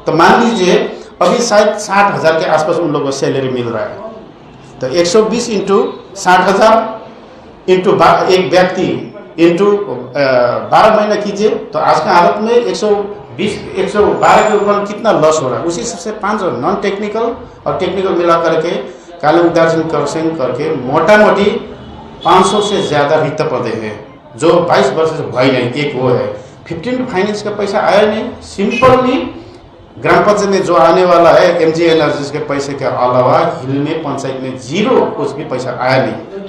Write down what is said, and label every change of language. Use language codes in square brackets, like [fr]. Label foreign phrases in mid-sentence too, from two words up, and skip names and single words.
[hi] तो मान लीजिए अभी शायद 60,000 के आसपास उन लोगों को सैलरी मिल रहा है। तो 120 इंटू 60,000 इंटू एक व्यक्ति इंटू 12 महीना कीजिए, तो आज का हालत में 112 के ऊपर कितना लॉस हो रहा है। उसी से 5 [en] non technical [hi] और टेक्निकल मिला करके कालेबुङ दार्जिलिङ खरसाङ करके मोटा मोटी 500 से ज़्यादा रिक्त पदे हैं जो 22 वर्ष से भाई नहीं। एक वो है 15 फाइनेंस का पैसा आया नहीं, सिंपली ग्राम पंचायत में जो आने वाला है MG एनर्जीज के पैसे के अलावा हिल में पंचायत में जीरो कुछ भी पैसा आया नहीं।